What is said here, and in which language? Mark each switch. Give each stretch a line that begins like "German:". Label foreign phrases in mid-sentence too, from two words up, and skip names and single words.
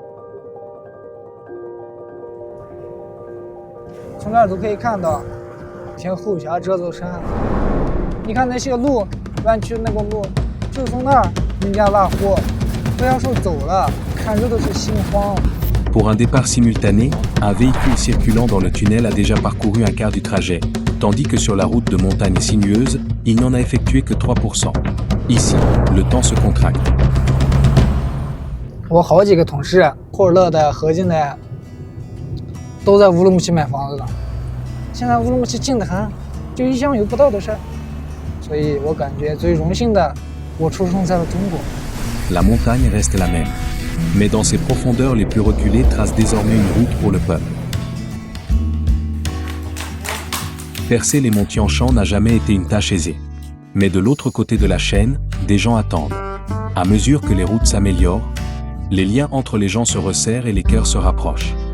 Chinese: 从这儿都可以看到，天后峡这座山。你看那些路，弯曲那个路，就从那儿人家拉货，不要说走了，看着都是心慌。
French: Pour un départ simultané, un véhicule circulant dans le tunnel a déjà parcouru un quart du trajet, tandis que sur la route de montagne sinueuse, il n'en a effectué que 3%. Ici, le temps se contracte.
Chinese: 我好几个同事，库尔勒的、河津的，都在乌鲁木齐买房子了。现在乌鲁木齐近得很，就一项有不到的事儿，所以我感觉最荣幸的，我出生在了中国。
French: La montagne reste la même, mais dans ses profondeurs les plus reculées trace désormais une route pour le peuple. Percer les monts Tianshan n'a jamais été une tâche aisée. Mais de l'autre côté de la chaîne, des gens attendent. À mesure que les routes s'améliorent, les liens entre les gens se resserrent et les cœurs se rapprochent.